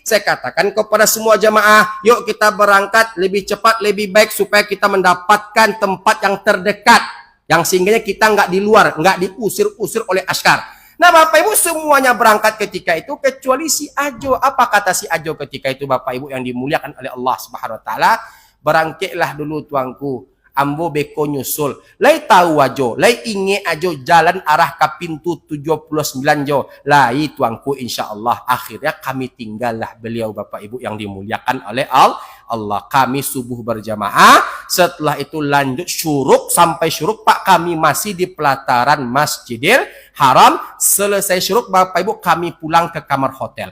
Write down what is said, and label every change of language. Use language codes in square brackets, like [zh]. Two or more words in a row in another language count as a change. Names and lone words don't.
[id] Saya katakan kepada semua jamaah, yuk kita berangkat lebih cepat, lebih baik supaya kita mendapatkan tempat yang terdekat. Yang sehingga kita nggak di luar, nggak diusir-usir oleh askar. Nah Bapak Ibu semuanya berangkat ketika itu kecuali si Ajo. Apa kata si Ajo ketika itu Bapak Ibu yang dimuliakan oleh Allah [ar] سبحانه وتعالى? [min] Berangkitlah dulu tuangku, ambo beko nyusul. Lai tahu Ajo, lai inge Ajo jalan arah ke pintu 79 Jo. Lai tuangku [ar] إن شاء الله. [id] Akhirnya kami tinggallah beliau Bapak Ibu yang dimuliakan oleh Allah. Kami subuh berjamaah, setelah itu lanjut syuruk, sampai syuruk Pak kami masih di pelataran Masjidil Haram. Selesai syuruk Bapak Ibu kami pulang ke kamar hotel.